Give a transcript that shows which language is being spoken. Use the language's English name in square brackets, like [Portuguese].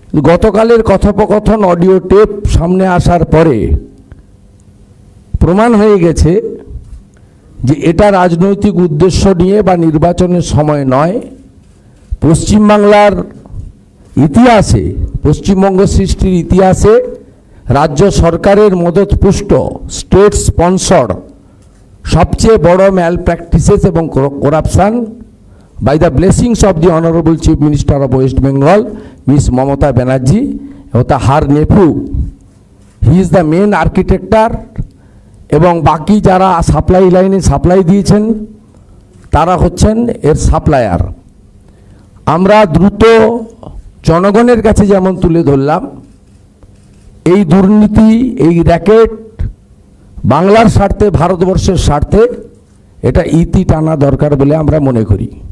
[Bangla] গতকালের কথোপকথন audio tape সামনে আসার পরে প্রমাণ হয়ে গেছে যে এটা রাজনৈতিক উদ্দেশ্য নিয়ে বা নির্বাচনের সময় নয়। পশ্চিমবাংলার ইতিহাসে, পশ্চিমবঙ্গ সৃষ্টির ইতিহাসে রাজ্য সরকারের মদতপুষ্ট, স্টেট স্পন্সর সবচেয়ে বড় ম্যাল প্র্যাকটিসেস এবং corruption [English] by the blessings of the Honorable Chief Minister of West Bengal, Miss Mamata Banerjee, her nephew. He is the main architector [Bangla] এবং বাকি যারা সাপ্লাই লাইনে সাপ্লাই দিয়েছেন তারা হচ্ছেন এর সাপ্লায়ার। আমরা দ্রুত জনগণের কাছে যেমন তুলে ধরলাম, এই দুর্নীতি, এই র্যাকেট বাংলার স্বার্থে, ভারতবর্ষের স্বার্থে এটা ইতি টানা দরকার বলে আমরা মনে করি।